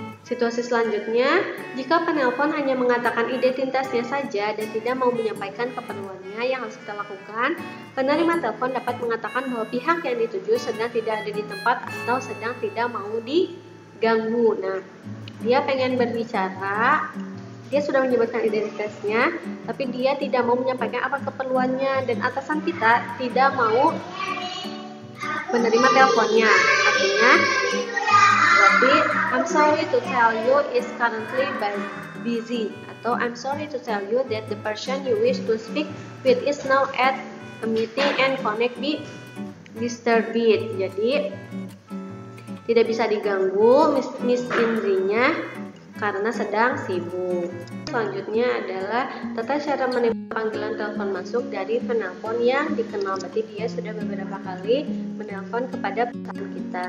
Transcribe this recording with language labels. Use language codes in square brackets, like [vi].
[id] Situasi selanjutnya, jika penelpon hanya mengatakan identitasnya saja dan tidak mau menyampaikan keperluannya, yang harus kita lakukan, penerima telepon dapat mengatakan bahwa pihak yang dituju sedang tidak ada di tempat atau sedang tidak mau diganggu. Nah, dia pengen berbicara, dia sudah menyebutkan identitasnya, tapi dia tidak mau menyampaikan apa keperluannya dan atasan kita tidak mau menerima teleponnya. Artinya, berarti [en] I'm sorry to tell you is currently busy, atau I'm sorry to tell you that the person you wish to speak with is now at a meeting and connect be disturbed. [id] Jadi tidak bisa diganggu Miss Indrinya karena sedang sibuk. Selanjutnya adalah tata cara menerima panggilan telepon masuk dari penelpon yang dikenal. Berarti dia sudah beberapa kali menelpon kepada perusahaan kita.